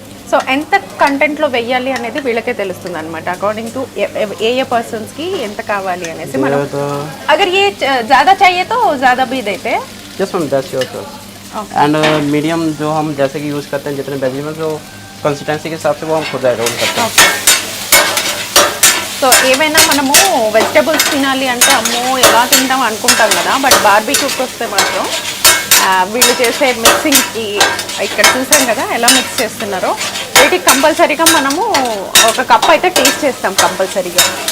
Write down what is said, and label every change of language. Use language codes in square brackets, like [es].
[te] So ఎంత కంటెంట్లో వెయ్యాలి అనేది వీళ్ళకే తెలుస్తుంది అనమాట. అకార్డింగ్ టు ఏ पर्सन्स की ఎంత కావాలి అనేసి మనం [hi] अगर ये ज़्यादा चाहिए तो ज़्यादा भी देते हैं. [en] Yes ma'am, that's your choice. [hi] And medium जो हम जैसे कि यूज़ करते हैं, जितने वेजिटेबल्स जो कंसिस्टेंसी के हिसाब से वो हम खुद ऐड ऑन करते हैं. [te] సో ఏమైనా మనము వెజిటబుల్స్ తినాలి అంటే అమ్మో ఎలా తింటాం అనుకుంటాం కదా, బట్ బార్బిక్యూకి వస్తే మాత్రం వీళ్ళు చేసే మిక్సింగ్కి ఇక్కడ చూసాం కదా ఎలా మిక్స్ చేస్తున్నారో. వీటికి కంపల్సరీగా మనము ఒక కప్ అయితే టేస్ట్ చేస్తాం కంపల్సరీగా.